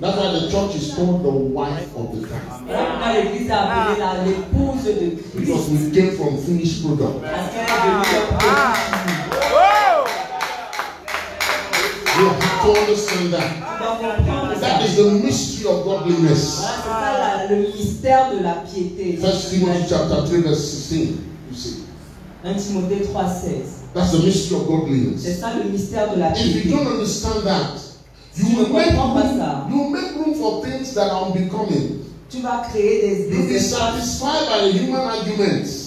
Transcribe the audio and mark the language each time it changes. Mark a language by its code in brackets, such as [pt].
[en] That's why the church is called the wife of the Christ. [fr] Voilà pourquoi l'église a appelé l'épouse de [en] Because [fr] Christ. [en] we came from finished product. [fr] Parce qu'elle est venue d'un produit fini. [en] You have to understand that. [fr] Tu dois comprendre ça. [en] That is the mystery of godliness. [fr] Voilà, c'est ça le mystère de la piété. [en] 1 Timothy chapter 3 verse 16. You see. [fr] 1 Timothée 3,16. [en] That's the mystery of [fr] C'est [en] godliness. [fr] ça le mystère de la [en] If you [fr] piété. [en] don't understand that, [fr] Si tu ne comprends pas ça, [en] you make room for things that are unbecoming. [fr] tu vas créer [en] You'll be [fr] des espaces [en] satisfied by the human arguments.